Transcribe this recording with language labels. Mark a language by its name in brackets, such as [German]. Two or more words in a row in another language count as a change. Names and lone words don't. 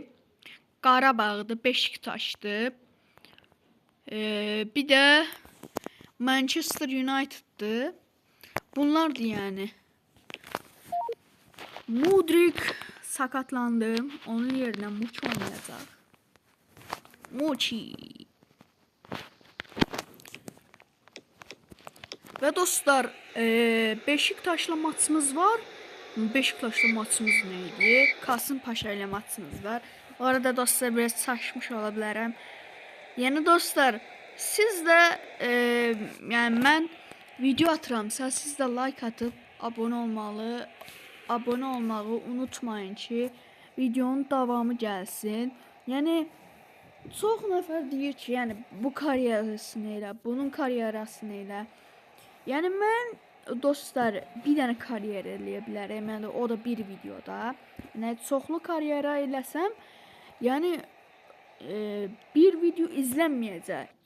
[Azerbaijani] Qarabağdır, Beşiktaşdır. Bir də Manchester United'dır. Bunlardır yəni. Mudrik sakatlandı. Onun yerinə Muçi oynayacaq. Muçi. [Turkish] Ve dostlar Beşiktaş'la maçımız var. Beşiktaş'la maçımız neydi? Kasımpaşa ile maçımız var. Bu arada dostlar biraz saçmış olabilirim. Yani dostlar siz de yani ben video atıramsa siz de like atıp abone olmağı unutmayın ki videonun davamı gelsin. [Azerbaijani] Yani çox nəfər deyir ki, yəni bu karyerasını elə, bunun karyerasını elə. Yəni mən dostlar bir dənə karyer eləyə bilərəm. Yəni o da bir videoda. Yəni çoxlu karyera eləsəm, yəni bir video izlənməyəcək.